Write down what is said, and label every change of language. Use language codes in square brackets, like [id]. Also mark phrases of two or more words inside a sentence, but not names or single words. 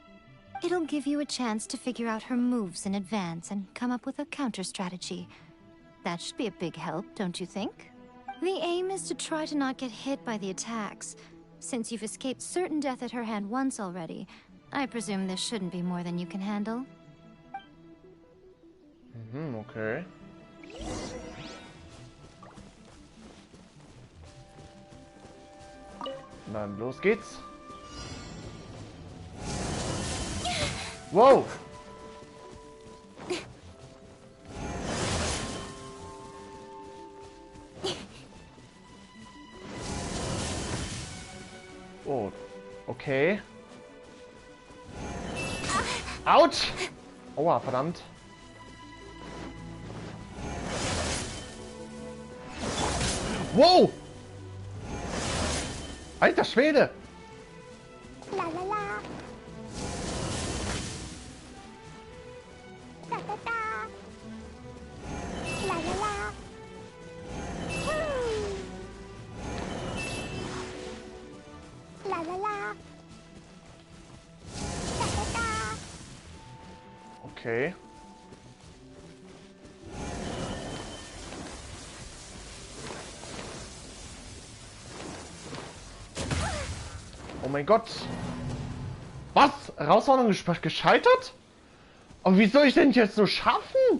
[en] It'll give you a chance to figure out her moves in advance and come up with a counter-strategy. That should be a big help, don't you think? The aim is to try to not get hit by the attacks. Since you've escaped certain death at her hand once already, I presume this shouldn't be more than you can handle. [de] Okay. Dann los geht's. Wow! Oh, okay. Autsch! Aua, verdammt. Wow! Alter Schwede! La la la. Da da da. La la la. Woo. La la la. Da da da. Okay. Oh mein Gott. Was? Herausforderung gescheitert? Aber wie soll ich denn jetzt so schaffen?